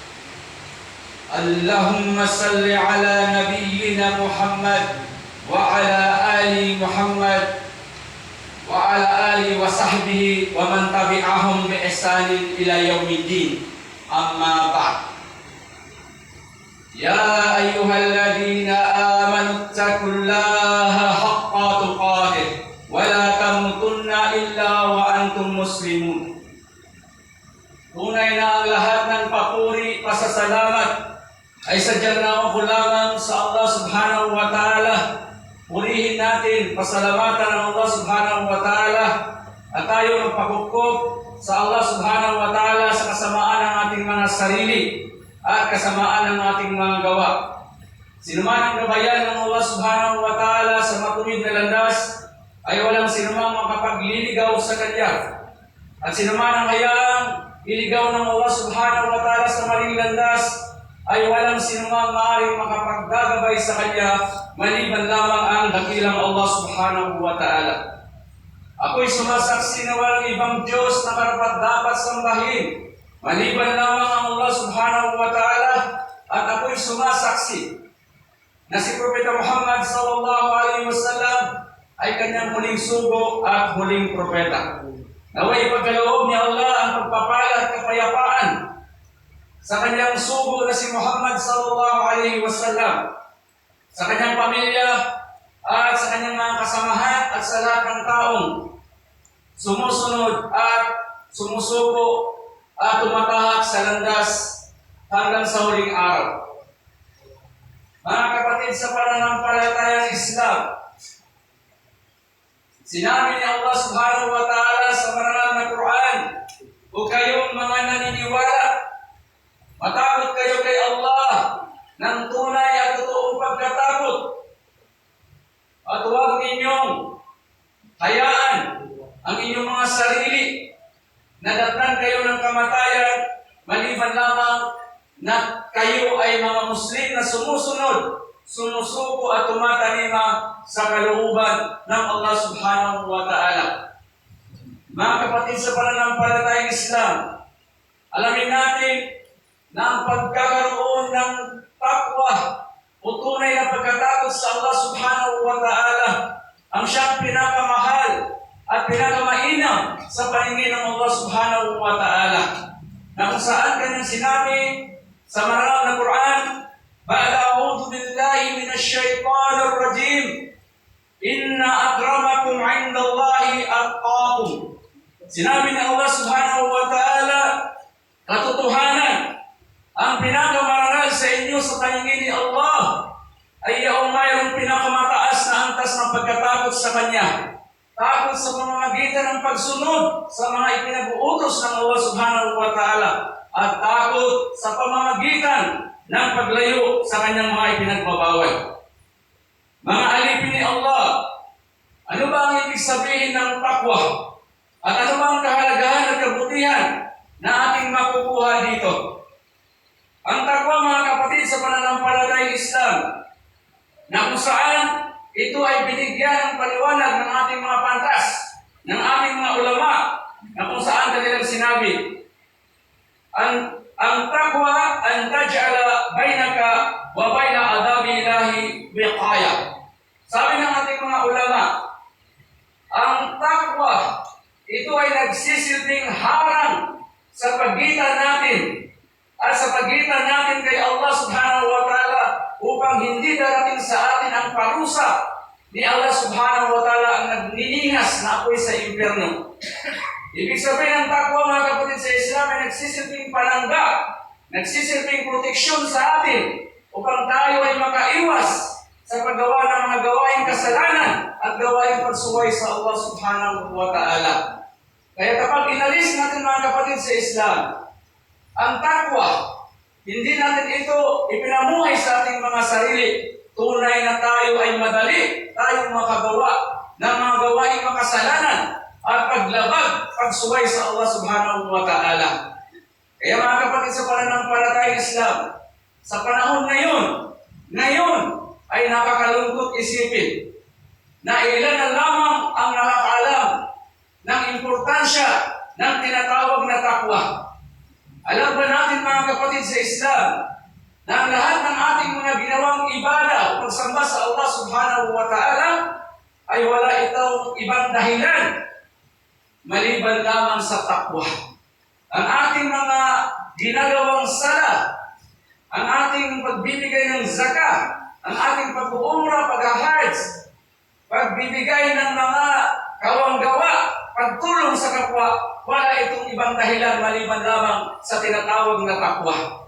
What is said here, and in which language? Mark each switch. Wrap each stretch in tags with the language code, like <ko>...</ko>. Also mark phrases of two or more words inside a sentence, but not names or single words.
<ar>اللهم صل على نبينا محمد وعلى آل محمد وعلى آله وصحبه ومن تبعهم بإحسان إلى يوم الدين. أما بعد. يا أيها الذين آمنوا اتقوا الله حق تقاته ولا تموتن إلا وأنتم مسلمون.</ar> <tl>Tunay na ang lahat ng papuri, pasasalamat ay sadyang nakuha lamang sa Allah</tl> <ar>سبحانه وتعالى.</ar> <tl>Purihin natin, pasalamatan ng Allah</tl> <ar>سبحانه وتعالى</ar> <tl>at tayo magpakupkop sa Allah</tl> <ar>سبحانه وتعالى</ar> <tl>sa kasamaan ng ating mga sarili at kasamaan ng ating mga gawa. Sinuman ang gabayan ng Allah</tl> <ar>سبحانه وتعالى</ar> <tl>sa matuwid na landas ay walang sinumang makapagliligaw sa Kanya. At sinuman ang hayaang iligaw ng Allah</tl> <ar>سبحانه وتعالى</ar> <tl>sa maling landas ay walang sinumang maaaring makapaggagabay sa Kanya maliban lamang ang dakilang Allah</tl> <ar>سبحانه وتعالى.</ar> <tl>Ako'y sumasaksi na walang ibang Diyos na karapat-dapat sambahin maliban lamang ang Allah</tl> <ar>سبحانه وتعالى,</ar> <tl>at ako'y sumasaksi na si Propeta Muhammad</tl> <ar>صلى الله عليه وسلم</ar> <tl>ay kanyang huling sugo at huling propeta. Naway ipagkaloob ni Allah ang pagpapala at kapayapaan sa kanyang sugo na si Muhammad</tl> <ar>صلى الله عليه وسلم,</ar> <tl>sa kanyang pamilya at sa kanyang mga kasamahan at sa lahat ng taong sumusunod at sumusuko at tumatahak sa landas hanggang sa huling araw. Mga kapatid sa pananampalatayang Islam, sinabi ni Allah</tl> <ar>سبحانه وتعالى</ar> <tl>sa marangal na Quran, "O kayong mga naniniwala, matakot kayo kay Allah ng tunay at totoong pagkatakot, at huwag ninyong hayaan ang inyong mga sarili na datnan kayo ng kamatayan maliban lamang na kayo ay mga Muslim na sumusunod, sumusuko at tumatalima sa kalooban ng Allah</tl> <ar>سبحانه وتعالى."</ar> <tl>Mga kapatid sa pananampalatayang Islam, alamin natin na ang pagkakaroon ng takwa o tunay na pagkatakot sa Allah</tl> <ar>سبحانه وتعالى</ar> <tl>ang siyang pinakamahal at pinakamainam sa paningin ng Allah</tl> <ar>سبحانه وتعالى,</ar> <tl>na kung saan kanyang sinabi sa marangal na Quran,</tl> <ar>"بعد أعوذ بالله من الشيطان الرجيم إن أكرمكم عند الله أتقاكم."</ar> <tl>Sinabi ng Allah</tl> <ar>سبحانه وتعالى,</ar> <tl>katotohanan, ang pinakamarangal sa inyo sa paningin ni Allah ay yung mayroong pinakamataas na antas ng pagkatakot sa Kanya. Takot sa pamamagitan ng pagsunod sa mga ipinag-uutos ng Allah</tl> <ar>سبحانه وتعالى,</ar> <tl>at takot sa pamamagitan ng paglayo sa Kanyang mga ipinagbabawal. Mga alipin ni Allah, ano ba ang ibig sabihin ng takwa? At ano ba ang kahalagahan at kabutihan na ating makukuha dito? Ang takwa, mga kapatid sa pananampalatayang Islam, na kung saan ito ay binigyan ng paliwanag ng ating mga pantas, ng ating mga ulama, na kung saan kanilang sinabi, ang takwa</tl> <ar>أن تجعل بينك وبين عذاب الله وقاية.</ar> <tl>Sabi ng ating mga ulama, ang takwa, ito ay nagsisilbing harang sa pagitan natin at sa pagitan natin kay Allah</tl> <ar>سبحانه وتعالى,</ar> <tl>upang hindi darating sa atin ang parusa ni Allah</tl> <ar>سبحانه وتعالى</ar> <tl>ang nagniningas na apoy sa impyerno. Ibig sabihin ng takwa, mga kapatid sa Islam, ay nagsisilbing palangga, nagsisilbing proteksyon sa atin upang tayo ay makaiwas sa paggawa ng mga gawaing kasalanan at gawaing pagsuway sa Allah</tl> <ar>سبحانه وتعالى.</ar> <tl>Kaya kapag inalis natin mga kapatid sa Islam, ang takwa, hindi natin ito ipinamuhay sa ating mga sarili. Tunay na tayo ay madali tayong makagawa ng mga gawaing makasalanan at paglabag, pagsuway sa Allah</tl> <ar>سبحانه وتعالى.</ar> <tl>Kaya mga kapatid sa pananampalatayang Islam, sa panahon ngayon ay nakakalungkot isipin na ilan na lamang ang nakakaalam ng importansya ng tinatawag na takwa. Alam ba natin mga kapatid sa Islam na ang lahat ng ating mga ginawang ibada o pagsamba sa Allah</tl> <ar>سبحانه وتعالى</ar> <tl>ay wala itong ibang dahilan maliban lamang sa takwa. Ang ating mga ginagawang sala, ang ating pagbibigay ng zakah, ang ating pag-uumra, pag-hajj, pagbibigay ng mga kawanggawa, pagtulong sa kapwa, wala itong ibang dahilan maliban lamang sa tinatawag na takwa.</tl>